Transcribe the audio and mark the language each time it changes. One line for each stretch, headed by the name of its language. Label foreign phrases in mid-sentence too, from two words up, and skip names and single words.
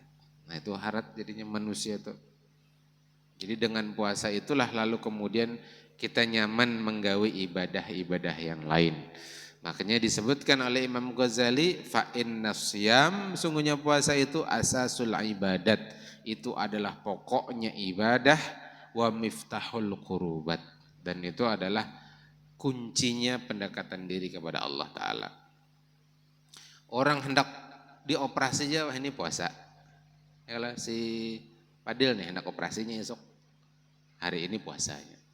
Banjar: Nah itu harat jadinya manusia itu. Jadi dengan puasa itulah lalu kemudian kita nyaman menggawi ibadah-ibadah yang lain.
Indonesian: Makanya disebutkan oleh Imam Ghazali,
Arabic: فإن الصيام,
Indonesian: sungguhnya puasa itu
Arabic: أساس العبادات,
Indonesian: itu adalah pokoknya ibadah,
Arabic: ومفتاح القربات,
Indonesian: dan itu adalah kuncinya pendekatan diri kepada Allah Ta'ala. Orang hendak dioperasi aja, ini puasa. Kalau si Padil nih hendak operasinya esok, hari ini puasanya.